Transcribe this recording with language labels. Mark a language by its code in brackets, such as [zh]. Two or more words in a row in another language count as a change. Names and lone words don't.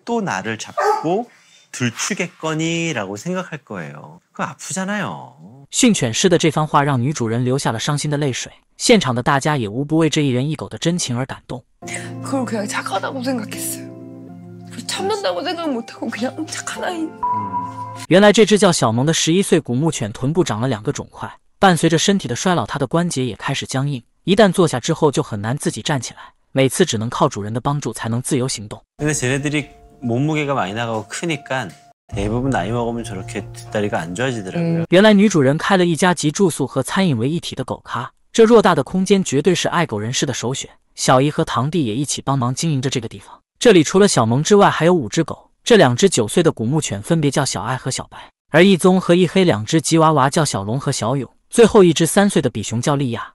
[ko] 또 나를 잡고 들추겠거니라고 생각할 거예요. 그거 아프잖아요. [zh] 训犬师的这番话让女主人流下了伤心的泪水，现场的大家也无不为这一人一狗的真情而感动。 [ko] 그걸 그냥 착하다고 생각했어요. 참는다고 생각 못하고 그냥 착한 아이. [zh] 原来这只叫小萌的11岁古牧犬臀部长了2个肿块，伴随着身体的衰老，它的关节也开始僵硬，一旦坐下之后就很难自己站起来，每次只能靠主人的帮助才能自由行动。 [ko] 근데 쟤네들이 몸무게가 많이 나가고 크니까 대부분 나이 먹으면 저렇게 뒷다리가 안 좋아지더라고요. [zh] 原来女主人开了一家集住宿和餐饮为一体的狗咖，这偌大的空间绝对是爱狗人士的首选。小姨和堂弟也一起帮忙经营着这个地方。这里除了小萌之外还有5只狗，这2只9岁的古牧犬分别叫小爱和小白，而一棕和一黑2只吉娃娃叫小龙和小勇，最后一只3岁的比熊叫莉亚。